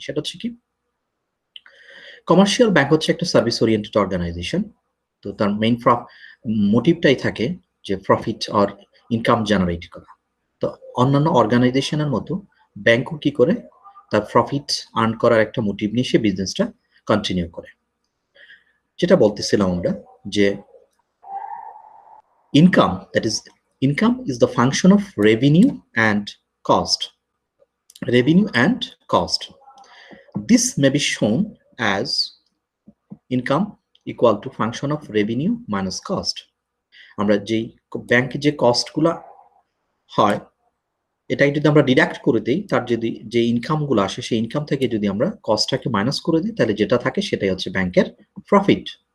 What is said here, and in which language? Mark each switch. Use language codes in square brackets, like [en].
[bn] সেটা হচ্ছে কি, কমার্শিয়াল ব্যাংক হচ্ছে একটা সার্ভিস ওরিয়েন্টেড অর্গানাইজেশন। তো তার মেইন মোটিভটাই থাকে যে প্রফিট অর ইনকাম জেনারেট করা। তো অন্যান্য অর্গানাইজেশনের মতো ব্যাংকও কি করে, তার প্রফিট আর্ন করার একটা মোটিভ নিয়ে সে বিজনেসটা কন্টিনিউ করে। যেটা বলতেছিলাম আমরা যে [en] income, that is, income is the function of revenue and cost. Revenue and cost. This may be shown as income equal to function of revenue minus cost. [bn] আমরা যেই ব্যাংকে যে কস্টগুলো হয় এটাকে যদি আমরা ডিডাক্ট করে দিই, তার যদি যে ইনকামগুলো আসে সেই ইনকাম থেকে যদি আমরা কস্টটাকে মাইনাস করে দিই, তাহলে যেটা থাকে সেটাই হচ্ছে ব্যাংকের প্রফিট।